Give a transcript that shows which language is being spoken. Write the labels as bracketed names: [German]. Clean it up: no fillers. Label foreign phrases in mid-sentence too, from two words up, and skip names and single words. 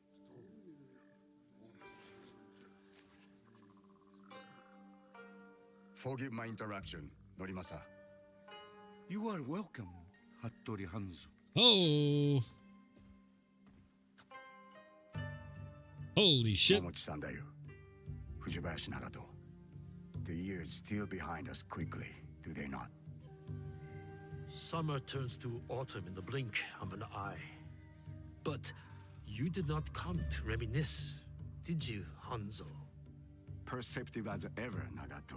[English] Forgive my interruption, Norimasa. You are welcome, Hattori Hanzo. Oh! Holy shit. Momochi-san-dayo. Fujibayashi Nagato. The years still behind us quickly, do they not? Summer turns to autumn in the blink of an eye. But you did not come to reminisce, did you, Hanzo? Perceptive as ever, Nagato.